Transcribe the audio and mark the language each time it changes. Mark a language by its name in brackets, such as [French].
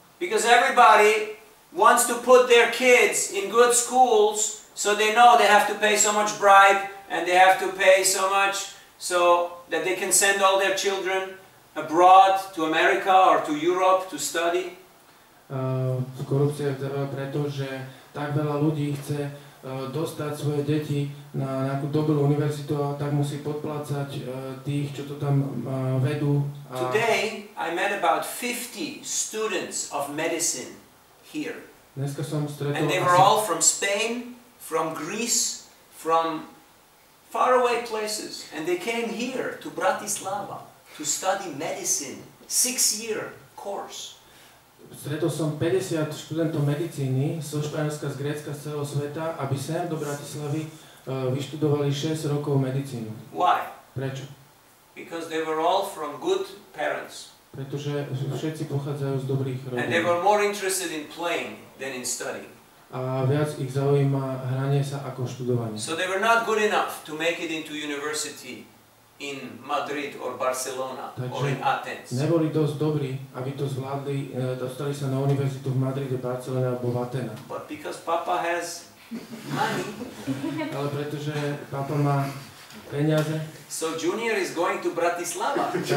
[English] Because everybody wants to put their kids in good schools, so they know they have to pay so much bribe and they have to pay so much so that they can send all their children abroad to America or to Europe to study. [Slovak] Korupcia je preto, že tak veľa ľudí chce dostať svoje deti na nejakú dobrú univerzitu a tak musí podplácať tých, čo to tam vedú. [English] Today I met about 50 students of medicine here. [Slovak] Dneska som stretol [English] and they were all from Spain, from Greece, from faraway places, and they came here to Bratislava to study medicine, 6-year course. [Slovak] Stretol som 50 študentov medicíny zo Španielska, z Grécka, z celého sveta, aby sem do Bratislavy vyštudovali 6 rokov medicínu. [English] Why? [Slovak] Prečo? [English] Because they were all from good parents. [Slovak] Pretože všetci pochádzajú z dobrých rodín. [English] And they were more interested in playing than in studying. [Slovak] A viac ich zaujíma hranie sa ako študovanie. [English] So they were not good enough to make it into university in Madrid or Barcelona or in Athens. [Slovak] Neboli dosť dobrí, aby to zvládli, dostali sa na univerzitu v Madride, Barcelone alebo v Atenách. [English] But because Papa has money, [Slovak] ale pretože Papa má peniaze, [English] so Junior is going to Bratislava.